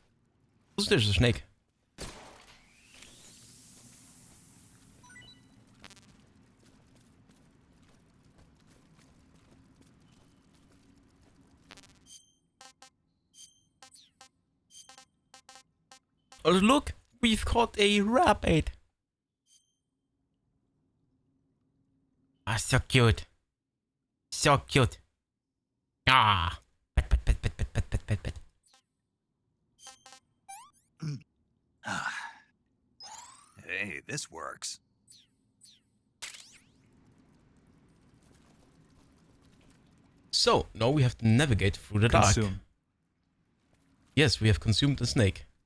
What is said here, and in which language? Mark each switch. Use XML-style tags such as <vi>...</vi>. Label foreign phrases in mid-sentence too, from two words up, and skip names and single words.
<en>Also, there's a snake. Oh, look! We've caught a rabbit! Ah, so cute. So cute. Ah! Pet, pet, pet, pet, pet, pet, pet, pet, pet. Hey, this works. So, now we have to navigate through the dark. Consume. Yes, we have consumed the snake.</en>